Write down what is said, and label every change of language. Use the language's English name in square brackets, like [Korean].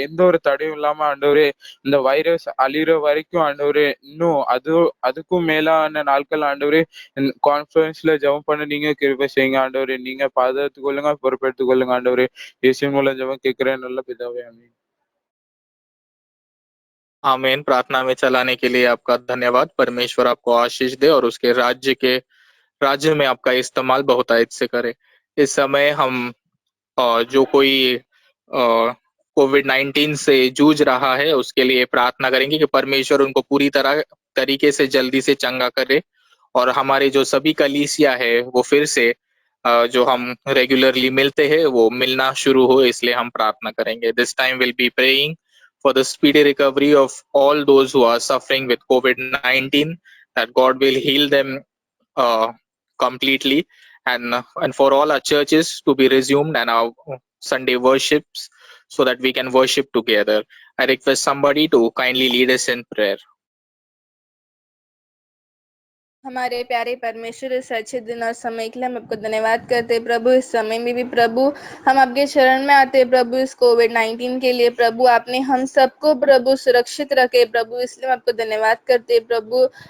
[Tamil] எந்த ஒரு தடையும் இல்லாம ஆண்டவரே இந்த வைரஸ் அழிகிற வரைக்கும் ஆண்டவரே இன்னும் அதுக்கும் மேலான நாட்கள் ஆண்டவரே கான்ஃபரன்ஸ்ல ஜெபம் பண்ண நீங்க கிருபை செய்யுங்க ஆண்டவரே. நீங்க பாதுகாத்துக் கொள்ளுங்க, பொறுப்பெடுத்துக் கொள்ளுங்க ஆண்டவரே. இயேசு மூலம் ஜெபம் கேட்கிறேன் நல்ல பிதாவே ஆமென்। [Hindi] आमीन। प्रार्थना में चलाने के लिए आपका धन्यवाद। परमेश्वर आपको आशीष दे और उसके राज्य में आपका इस्तेमाल बहुतायत से करे। इस समय हम जो कोई कोविड-19 से जूझ रहा है उसके लिए प्रार्थना करेंगे कि परमेश्वर उनको पूरी तरीके से जल्दी से चंगा करे और हमारे जो सभी कलीसिया है वो फिर से जो हम रेगुलरली मिलते हैं वो मिलना शुरू हो, इसलिए हम प्रार्थना करेंगे। [English] This time will be praying for the speedy recovery of all those who are suffering with COVID-19, that God will heal them completely, and for all our churches to be resumed and our Sunday worships so that we can worship together. I request somebody to kindly lead us in prayer. [Hindi] हमारे प्यारे परमेश्वर इस अच्छे दिन और समय के लिए हम आपको धन्यवाद करते हैं प्रभु। इस समय में भी प्रभु हम आपके शरण में आते हैं प्रभु। इस कोविड-19 के लिए प्रभु आपने हम सबको प्रभु सुरक्षित रखे प्रभु, इसलिए हम आपको धन्यवाद करते हैं प्रभु।